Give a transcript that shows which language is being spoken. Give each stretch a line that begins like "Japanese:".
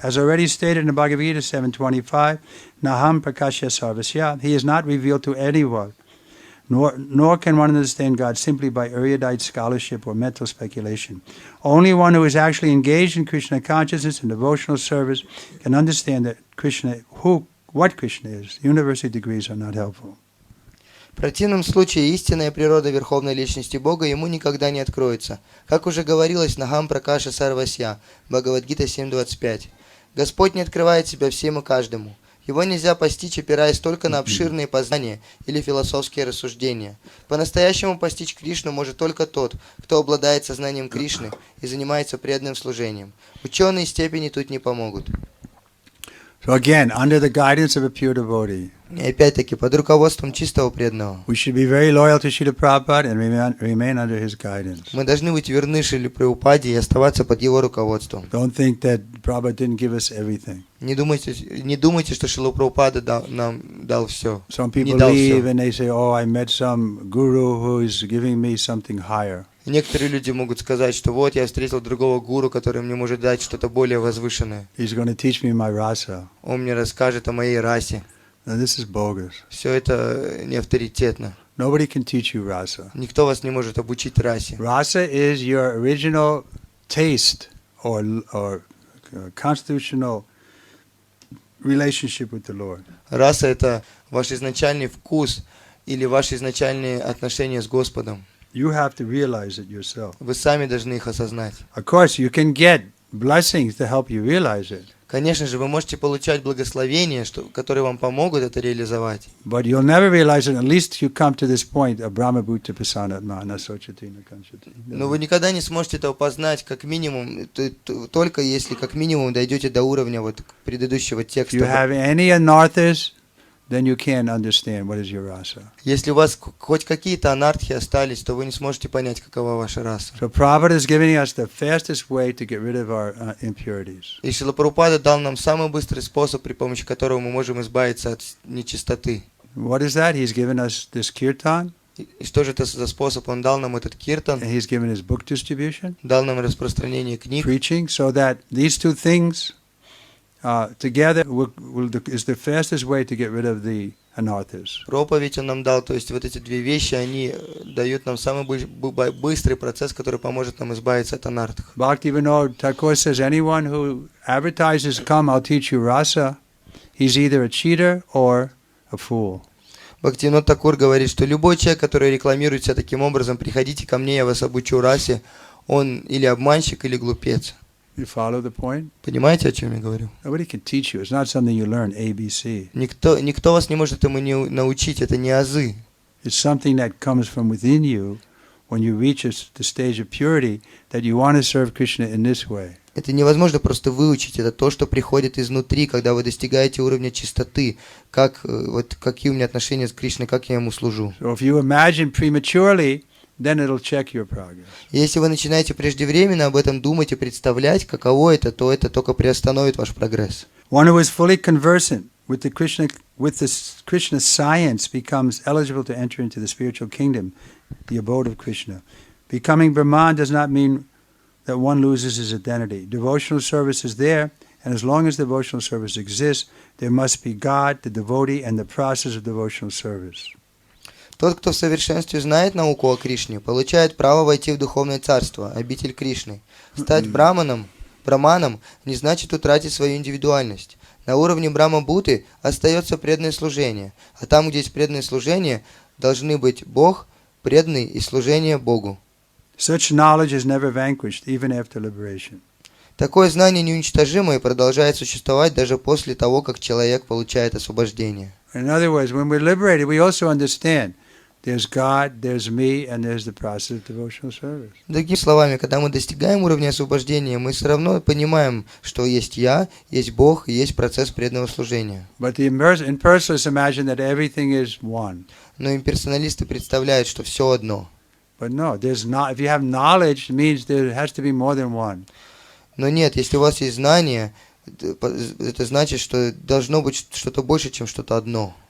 English: As already stated in Bhagavad Gita 7.25,
Sanskrit: Naham Prakashya Sarvasya,
English: he is not revealed to anyone. Nor can one understand God simply by erudite scholarship or mental speculation. Only one who is actually engaged in Krishna consciousness and devotional service can understand that what Krishna is. University degrees are not helpful.
Russian: В противном случае истинная природа Верховной Личности Бога ему никогда не откроется. Как уже говорилось на
Sanskrit: Гам Пракаша Сарвасья,
Russian: Бхагавад-гита 7.25. Господь не открывает себя всем и каждому. Его нельзя постичь, опираясь только на обширные познания или философские рассуждения. По-настоящему постичь Кришну может только тот, кто обладает сознанием Кришны и занимается преданным служением. Ученые степени тут не помогут.
English: So again, under the guidance of a pure devotee,
Russian: И опять-таки, под руководством чистого преданного,
English: we should be very loyal to Srila Prabhupada and remain under his guidance.
Russian: мы должны быть верны Шриле Прабхупаде и оставаться под его руководством.
English: Don't think that Prabhupada didn't give us everything.
Russian: Не думайте, что Шрила Прабхупада нам дал все.
English: Some
Russian: Не
English: people
Russian: дал
English: leave
Russian: все.
English: and they say, oh, I met some guru who is giving me something higher.
Russian: Некоторые люди могут сказать, что вот я встретил другого гуру, который мне может дать что-то более возвышенное.
English: He's going to teach me my rasa.
Russian: Он мне расскажет о моей расе.
English: Now this is bogus.
Russian: Все это не авторитетно.
English: Nobody can teach you rasa.
Russian: Никто вас не может обучить расе.
English: Rasa is your original taste or constitutional relationship with the Lord.
Russian: Раса — это ваш изначальный вкус или ваши изначальные отношения с Господом.
English: You have to realize it yourself.
Russian: Вы сами должны их осознать.
English: Of course, you can get blessings to help you realize it.
Russian: Конечно же, вы можете получать благословения, которые вам помогут это реализовать.
English: But you'll never realize it unless you come to this point of
Sanskrit: Brahma Bhuta Pasanatma Nasochati Nakanchati.
Russian: Но вы никогда не сможете это познать, как минимум, только если как минимум дойдете до уровня вот предыдущего текста.
English: You have any anarthas, then you can't understand what is your rasa.
Russian: Если у вас хоть какие-то анартхи остались, то вы не сможете понять, какова ваша раса.
English: So Prabhupada is giving us the fastest way to get rid of our impurities.
Russian: И Шрила Прабхупада дал нам самый быстрый способ, при помощи которого мы можем избавиться от нечистоты.
English: What is that? He's given us this kirtan.
Russian: И что же это за способ? Он дал нам этот киртан,
English: And he's given us book distribution,
Russian: дал нам распространение книг,
English: preaching, so that these two things together is the fastest way to get rid of the anarthas.
Russian: проповедь он нам дал. То есть вот эти две вещи, они дают нам самый быстрый процесс, который поможет нам избавиться от анартх.
English: Bhaktivinoda Thakur says, anyone who advertises, come, I'll teach you rasa, he's either a cheater or a fool.
Russian: Бхактивинода Такур говорит, что любой человек, который рекламирует себя таким образом, приходите ко мне, я вас обучу расе, он или обманщик, или глупец.
English: You follow the point?
Russian: Понимаете, о чем я говорю?
English: Nobody can teach you. It's not something you learn, ABC.
Russian: Никто вас не может этому научить, это не азы.
English: It's something that comes from within you when you reach the stage of purity that you want to serve Krishna in this way.
Russian: Это невозможно просто выучить, это то, что приходит изнутри, когда вы достигаете уровня чистоты, вот какие у меня отношения с Кришной, как я ему служу.
English: So if you imagine prematurely, then it'll check your progress. Если вы начинаете преждевременно об этом думать и представлять, каково это, то это только приостановит ваш прогресс. One who is fully conversant with the Krishna science becomes eligible to enter into the spiritual kingdom, the abode of Krishna. Becoming Brahman does not mean that one loses his identity. Devotional service is there, and as long as devotional service exists, there must be God, the devotee, and the process of devotional service.
Russian: Тот, кто в совершенстве знает науку о Кришне, получает право войти в духовное царство, обитель Кришны. Стать браманом не значит утратить свою индивидуальность. На уровне Брахма-Бхуты остается преданное служение, а там, где есть преданное служение, должны быть Бог, преданный и служение Богу.
English: Such knowledge is never vanquished, even after liberation.
Russian: Такое знание неуничтожимо и продолжает существовать даже после того, как человек получает освобождение.
English: In other words, when we're liberated, we also understand there's God, there's me, and there's the process of devotional service.
Russian: Другими словами, когда мы достигаем уровня освобождения, мы все равно понимаем, что есть я, есть Бог и есть процесс преданного служения.
English: But the impersonalists imagine that everything is one.
Russian: Но имперсоналисты представляют, что все одно.
English: But no, there's not. If you have knowledge, it means there has to be more than one.
Russian: Но нет, если у вас есть знание, это значит, что должно быть что-то больше, чем что-то одно.